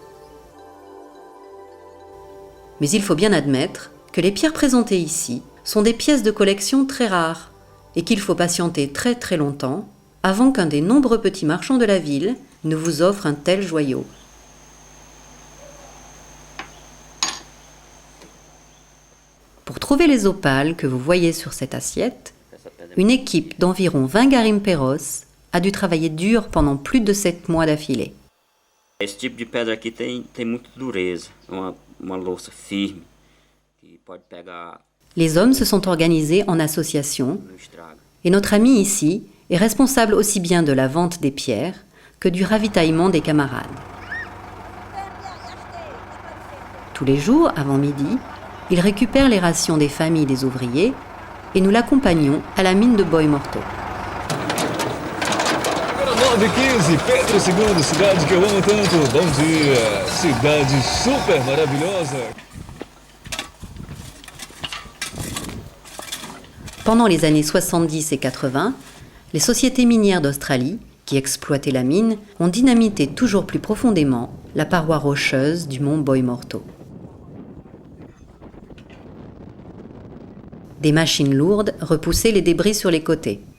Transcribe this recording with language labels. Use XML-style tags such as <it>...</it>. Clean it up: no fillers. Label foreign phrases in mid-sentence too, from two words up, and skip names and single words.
<fr>Mais il faut bien admettre que les pierres présentées ici sont des pièces de collection très rares et qu'il faut patienter très très longtemps avant qu'un des nombreux petits marchands de la ville ne vous offre un tel joyau. Pour trouver les opales que vous voyez sur cette assiette, une équipe d'environ 20 garimperos a dû travailler dur pendant plus de 7 mois d'affilée.</fr> <pt>Esse tipo de pedra aqui tem muita dureza, uma louça firme que pode pegar</pt> <fr>Les hommes se sont organisés en association</fr> <pt>no estrago.</pt> <fr>et notre ami ici est responsable aussi bien de la vente des pierres que du ravitaillement des camarades. Tous les jours, avant midi, il récupère les rations des familles des ouvriers et nous l'accompagnons à la mine de Boi Morto.</fr> <pt>Agora 9h15, Pedro II, cidade que eu amo tanto. Bom dia, cidade super maravilhosa.</pt> <fr>Pendant les années 70 et 80, les sociétés minières d'Australie, qui exploitaient la mine, ont dynamité toujours plus profondément la paroi rocheuse du mont Boi Morto. Des machines lourdes repoussaient les débris sur les côtés.</fr>